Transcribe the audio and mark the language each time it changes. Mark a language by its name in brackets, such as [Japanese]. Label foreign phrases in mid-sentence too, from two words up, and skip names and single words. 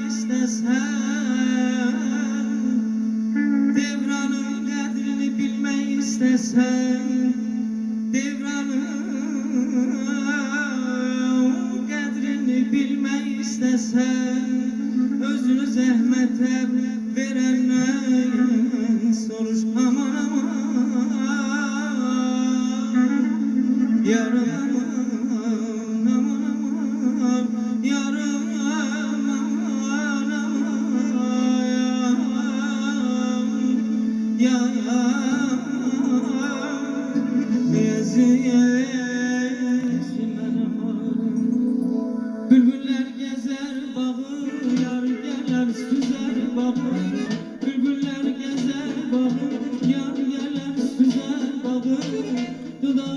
[Azerbaijani] istəsən Devranın qədrini bilmək istəsən Devranın qədrini bilmək istəsən Özünü zəhmətə verəndən soruş aman aman Yarım aman aman aman Yarım aman aman [Turkish] Ya Bülbüller gezer bağı Yar gelir süzer bağı Bülbüller gezer bağı Yar gelir süzer bağı Dudağı